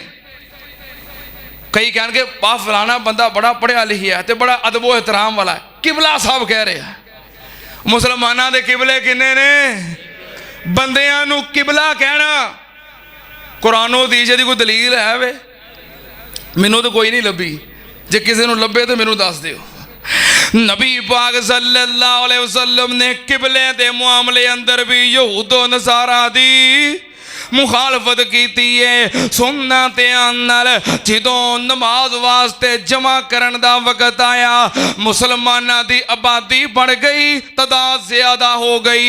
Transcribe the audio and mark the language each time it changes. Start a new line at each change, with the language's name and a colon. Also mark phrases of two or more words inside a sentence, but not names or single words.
Punjabi: کئی کہݨگے پا فلانا بندہ بڑا پڑھیا لکھیا تے بڑا ادب و احترام والا ہے، قبلہ صاحب کہہ رہے ہیں. مسلماناں دے قبلے کنے نے؟ بندیاں نوں قبلہ کہنا قرآن و حدیث دی کوئی دلیل ہے وے? مینوں تو کوئی نہیں لبھی، جے کسے نوں لبھے تو مینوں دس دیو. نبی پاک
Arabic: صلی اللہ علیہ وسلم
Punjabi: نے قبلے دے معاملے اندر وی یہود و نصاریٰ دی مخالفت کیتی ہے. سننا دھیان نال، جدوں نماز واسطے جمع کرن دا وقت آیا، مسلماناں دی آبادی ودھ گئی، تعداد زیادہ ہو گئی.